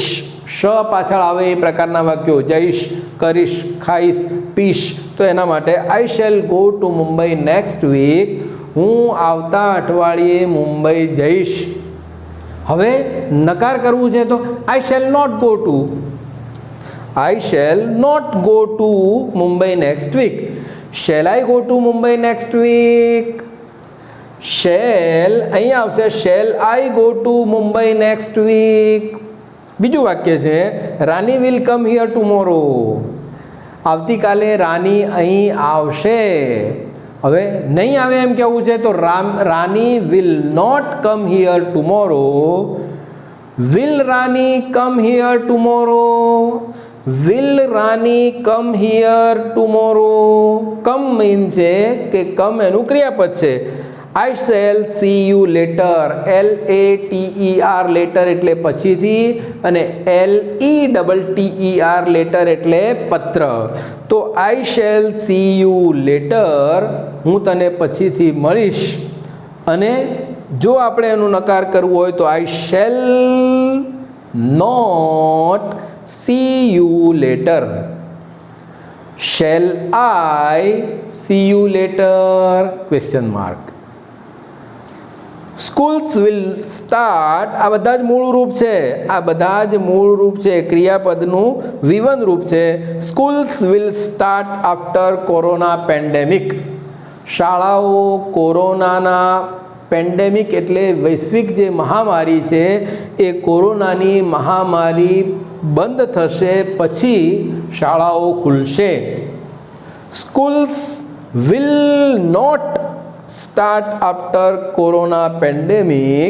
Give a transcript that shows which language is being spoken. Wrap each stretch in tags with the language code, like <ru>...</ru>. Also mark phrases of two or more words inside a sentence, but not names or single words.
<gu>શ પાછળ આવે એ પ્રકારના વાક્યો. જઈશ, કરીશ, ખાઈશ, પીશ. તો એના માટે</gu> <en>I shall go to Mumbai next week.</en> <gu>હું આવતા અઠવાડિયે મુંબઈ જઈશ. હવે નકાર કરવું છે તો</gu> <en>I shall not go to. I shall not go to Mumbai next week. Shall I go to Mumbai next week? Shall</en> <gu>અહીં આવશે</gu> <en>shall I go to Mumbai next week.</en> <gu>બીજું વાક્ય છે</gu> <en>રાની will come here tomorrow.</en> <gu>આવતીકાલે રાની અહીં આવશે. હવે નહીં આવે એમ કહેવું છે તો રાની</gu> <en>will not come here tomorrow. Will Rani come here tomorrow? Will Rani come here tomorrow? Come means</en> <gu>છે કે come એનું ક્રિયાપદ છે.</gu> <en>I shall see you later. LATER later</en> <gu>એટલે પછીથી અને</gu> <en>LETTER later</en> <gu>એટલે પત્ર.</gu> <en>તો I shall see you later.</en> <gu>હું તને પછીથી મળીશ. અને જો આપણે એનું નકાર કરવું હોય તો</gu> <en>I shall not see you later. Shall I see you later? Question mark. Schools will start.</en> <gu>આ બધા જ મૂળ રૂપ છે. આ બધા જ મૂળ રૂપ છે. ક્રિયાપદનું V1 રૂપ છે.</gu> <en>Schools will start after corona pandemic.</en> <gu>શાળાઓ કોરોનાના પેન્ડેમિક એટલે વૈશ્વિક જે મહામારી છે એ કોરોનાની મહામારી બંધ થશે પછી શાળાઓ ખુલશે.</gu> <en>Schools will not start after corona pandemic.</en>